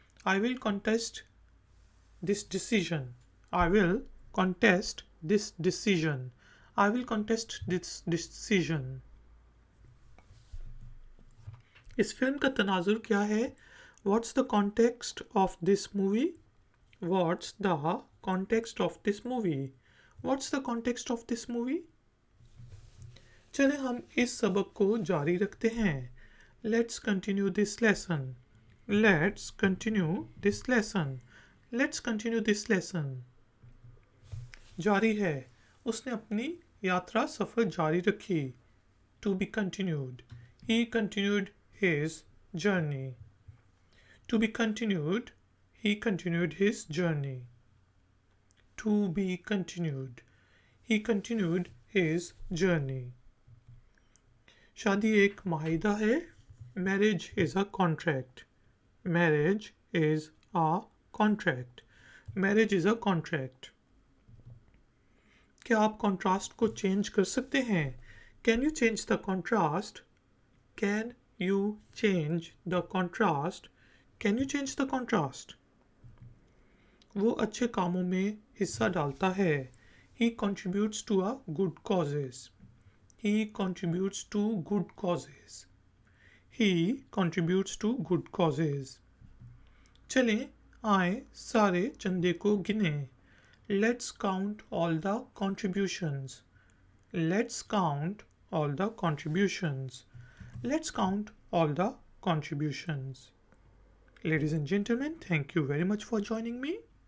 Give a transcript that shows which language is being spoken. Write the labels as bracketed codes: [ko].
[en] I will contest this decision. I will contest this decision. I will contest this decision. [hi] इस film का तनाजुर क्या है? [en] What's the context of this movie? What's the context of this movie? What's the context of this movie? [hi] चलें हम इस सबक को जारी रखते हैं। [en] Let's continue this lesson. Let's continue this lesson. Let's continue this lesson. [hi] जारी है। उसने अपनी यात्रा सफ़र जारी रखी। [en] To be continued. He continued his journey. To be continued. He continued his journey. To be continued. He continued his journey. [hi] शादी एक माहिदा है। [en] Marriage is a contract. Marriage is a contract. Marriage is a contract. [hi] क्या आप contrast को change कर सकते हैं? [en] Can you change the contrast? Can you change the contrast? Can you change the contrast? [hi] वो अच्छे कामों में हिस्सा डालता है। [en] He contributes to a good causes. He contributes to good causes. He contributes to good causes. [hi] चलें आए सारे चंदे को गिनें। [en] Let's count all the contributions. Let's count all the contributions. Let's count all the contributions. Ladies and gentlemen, thank you very much for joining me.